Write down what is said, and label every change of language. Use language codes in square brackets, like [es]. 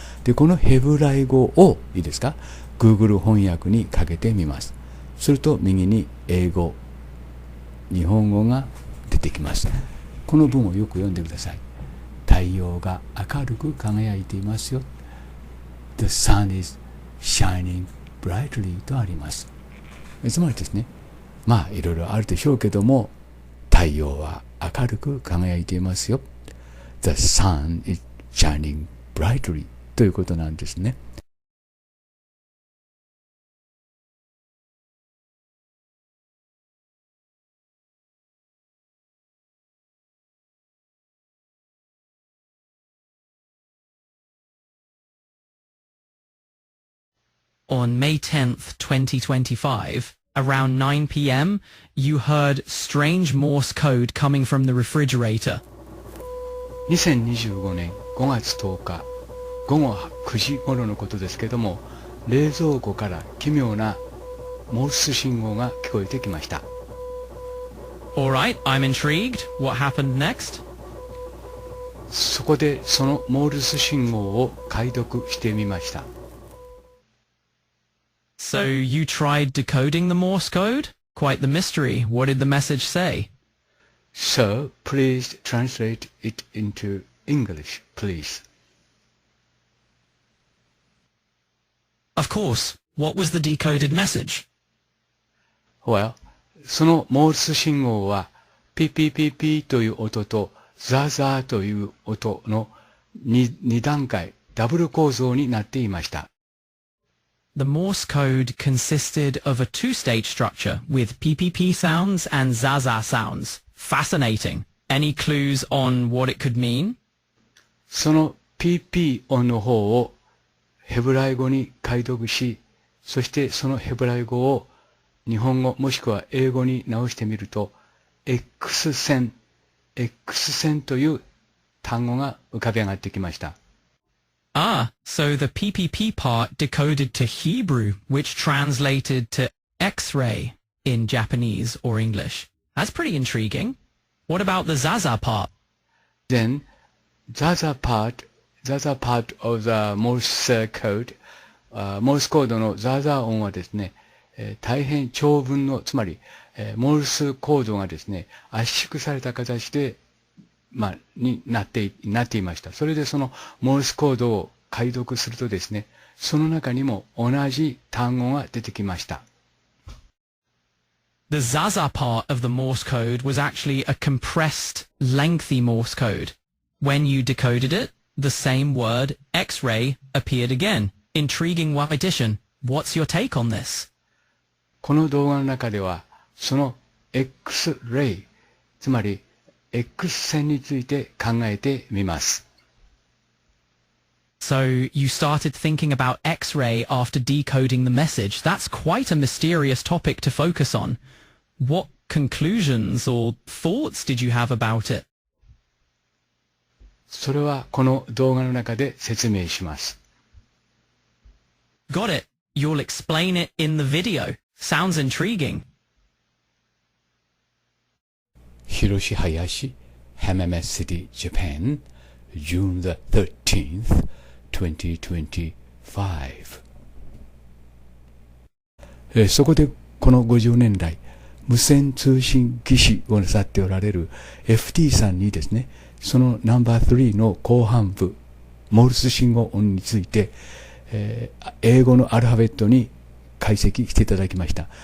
[ja] で、このヘブライ語を、いいですか、Google 翻訳にかけてみます。すると、右に英語、日本語が出てきます。この文をよく読んでください。太陽が明るく輝いていますよ。 [en] The sun is shining brightly [ja] とあります。つまりですね、いろいろあるでしょうけども、太陽は明るく輝いていますよ。 [en] The sun is shining brightly [ja] ということなんですね。 [en] On May 10th, 2025, around 9 p.m., you heard strange Morse code coming from the refrigerator. [ja] 2025年5月10日午後9時頃のことですけども、冷蔵庫から奇妙なモールス信号が聞こえてきました。 [en] Alright, I'm intrigued. What happened next? [ja] そこでそのモールス信号を解読してみました。 [en] So you tried decoding the Morse code? Quite the mystery. What did the message say? So please translate it into English, please. Of course. What was the decoded message? [ja] Well, そのモールス信号はピピピピという音とザーザーという音の2段階ダブル構造になっていました。 [en] The Morse code consisted of a two-stage structure with PPP sounds and Zaza sounds. Fascinating. Any clues on what it could mean? [ja] その PP 音の方をヘブライ語に解読し、そしてそのヘブライ語を日本語もしくは英語に直してみると、X 線という単語が浮かび上がってきました。 [en] Ah, so the PPP part decoded to Hebrew, which translated to X-ray in Japanese or English. That's pretty intriguing. What about the Zaza part? Then, Zaza part of the Morse code, [ja] モールスコードのザーザー音はですね、大変長文の、つまり、モールスコードがですね、圧縮された形で、になっていました。それでそのモールスコードを解読するとですね、その中にも同じ単語が出てきました。 [en] The Zaza part of the Morse code was actually a compressed, lengthy Morse code. When you decoded it, the same word, X-ray, appeared again. Intriguing addition. What's your take on this? [ja] この動画の中では、その X-ray、つまり X 線について考えてみます。 [en] So you started thinking about X-ray after decoding the message. That's quite a mysterious topic to focus on. What conclusions or thoughts did you have about it? [ja] それはこの動画の中で説明します。 [en] Got it. You'll explain it in the video. Sounds intriguing. Hiroshi Hayashi, Hammamet City, Japan, June the 13th, 2025. [ja] そこでこの50年来、無線通信技師をなさっておられる FT さんにですね、そのナンバー3の後半部、モールス信号音について、英語のアルファベットに解析していただきました。